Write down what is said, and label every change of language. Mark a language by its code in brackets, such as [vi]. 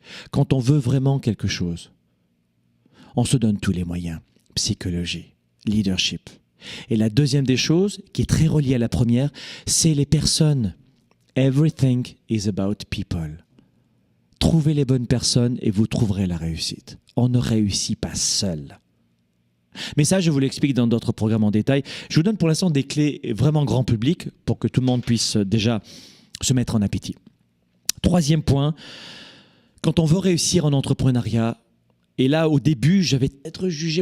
[fr] Quand on veut vraiment quelque chose, on se donne tous les moyens. Psychologie, leadership. Et la deuxième des choses, qui est très reliée à la première, c'est les personnes. [en] Everything is about people. [fr] Trouvez les bonnes personnes et vous trouverez la réussite. On ne réussit pas seul. Mais ça, je vous l'explique dans d'autres programmes en détail. Je vous donne pour l'instant des clés vraiment grand public pour que tout le monde puisse déjà se mettre en appétit. Troisième point, quand on veut réussir en entrepreneuriat, et là, au début, j'avais être jugé.